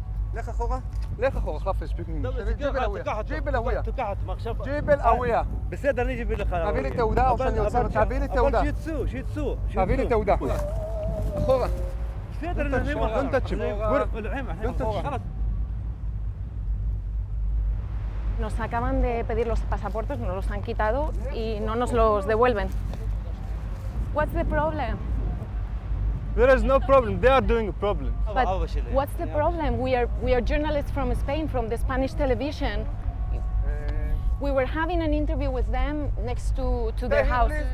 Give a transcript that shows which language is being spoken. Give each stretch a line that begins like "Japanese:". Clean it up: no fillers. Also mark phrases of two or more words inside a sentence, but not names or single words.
Hebrew: לך אחורה. לך אחורה, חפש.
Arabic: جيب الهوية. جيب الهوية. جيب الهوية.
Hebrew: בסדר, אני אביא לך. תביא לי תעודה או שאני עוצר. תביא לי תעודה. אבל שיצאו. תביא לי תעודה. אחורה. בסדר, אני
Spanish: Nos acaban de pedir los pasaportes, nos los han quitado y no nos los devuelven.
English: What's the problem? There is no problem. They are doing a problem. But what's the problem? We are journalists from Spain, from the Spanish television. We were having an interview with them next to their house.